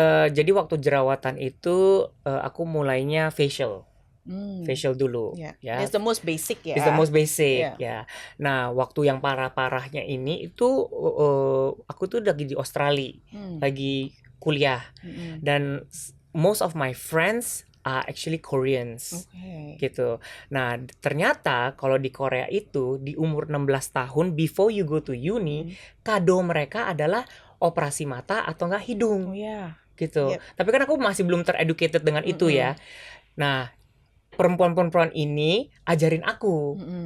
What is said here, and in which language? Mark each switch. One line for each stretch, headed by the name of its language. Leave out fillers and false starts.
Indonesian: Jadi waktu jerawatan itu aku mulainya facial dulu,
English: Yeah. That's the most basic ya. It's the most basic, Yeah.
Indonesian: ya. Nah, waktu yang parah-parahnya ini itu aku tuh lagi di Australia, lagi kuliah, Mm-mm. dan
English: most of my friends are actually Koreans. Okay.
Indonesian: Gitu. Nah, ternyata kalau di Korea itu di umur 16 tahun
English: before you go to uni,
Indonesian: kado mereka adalah operasi mata atau enggak hidung Oh ya. gitu.
English: Yep.
Indonesian: Tapi kan aku masih belum tereducated dengan itu ya. Nah, perempuan-perempuan ini ajarin aku.